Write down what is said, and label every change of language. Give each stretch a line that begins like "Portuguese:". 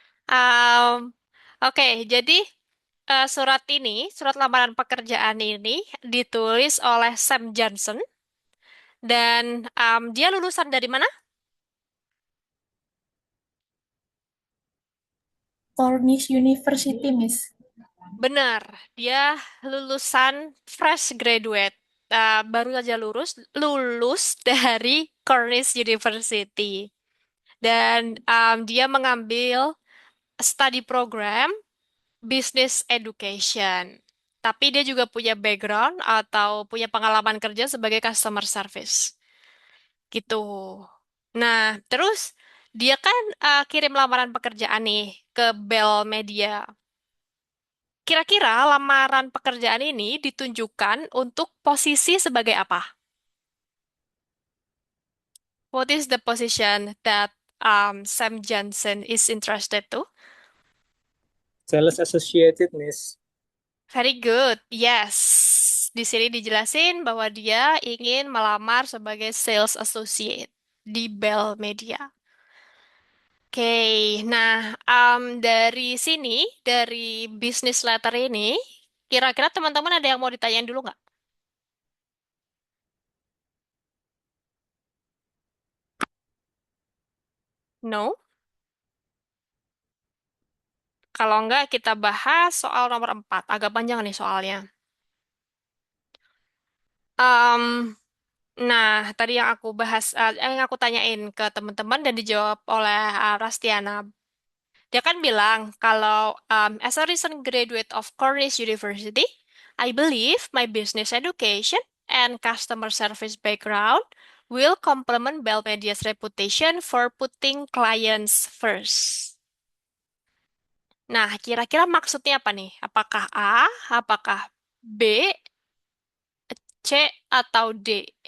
Indonesian: Um, Oke, jadi surat ini, surat lamaran pekerjaan ini ditulis oleh Sam Johnson dan dia lulusan dari mana?
English: Cornish University, Miss.
Indonesian: Benar, dia lulusan fresh graduate. Baru saja lulus dari Cornish University. Dan dia mengambil study program Business Education. Tapi dia juga punya background atau punya pengalaman kerja sebagai customer service. Gitu. Nah, terus dia kan kirim lamaran pekerjaan nih ke Bell Media. Kira-kira lamaran pekerjaan ini ditunjukkan untuk posisi sebagai apa?
English: What is the position that Sam Johnson is interested to? Sales associated, Miss. Very good. Yes.
Indonesian: Di sini dijelasin bahwa dia ingin melamar sebagai sales associate di Bell Media. Oke, nah dari sini, dari business letter ini, kira-kira teman-teman ada yang mau ditanyain dulu nggak?
English: No?
Indonesian: Kalau nggak, kita bahas soal nomor 4. Agak panjang nih soalnya. Em, nah, tadi yang aku bahas, yang aku tanyain ke teman-teman dan dijawab oleh Rastiana. Dia kan bilang kalau
English: as a recent graduate of Cornish University, I believe my business education and customer service background will complement Bell Media's reputation for putting clients first.
Indonesian: Nah, kira-kira maksudnya apa nih? Apakah A, apakah B, C, atau D?